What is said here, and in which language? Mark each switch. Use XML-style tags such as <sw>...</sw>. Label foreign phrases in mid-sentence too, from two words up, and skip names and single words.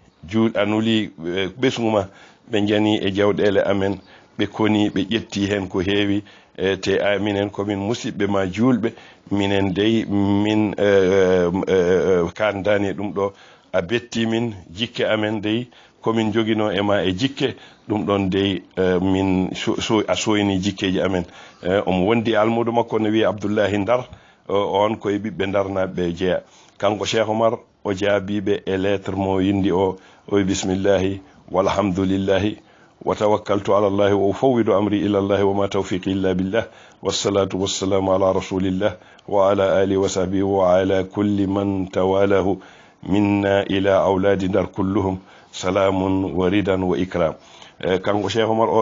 <ff>ɓesguma ɓe jani e jawɗele amen ɓe koni ɓe ƴetti hen ko heewi te minen komin musidɓe ma julɓe minen dey min kandani ɗum ɗo a betti min jikke amen dey komin joguino e ma e jikke ɗum ɗon dey min a soyni jikkeji amen omo wondi almudo makko ne wiya Abdoullahi Ndar on koye ɓiɓɓe darnaɓe jeeya kanko Cheikh Oumar o jaabiɓe e lettre mo yindi o</ff> <ar>بسم الله والحمد لله وتوكلت على الله وأفوض أمري إلى الله وما توفيقي إلا بالله والصلاة والسلام على رسول الله وعلى آله وصحبه وعلى كل من تولاه منا إلى أولاد Ndar كلهم سلام ورضا وإكرام</ar> <ff>kanko Cheikh Oumar o</ff>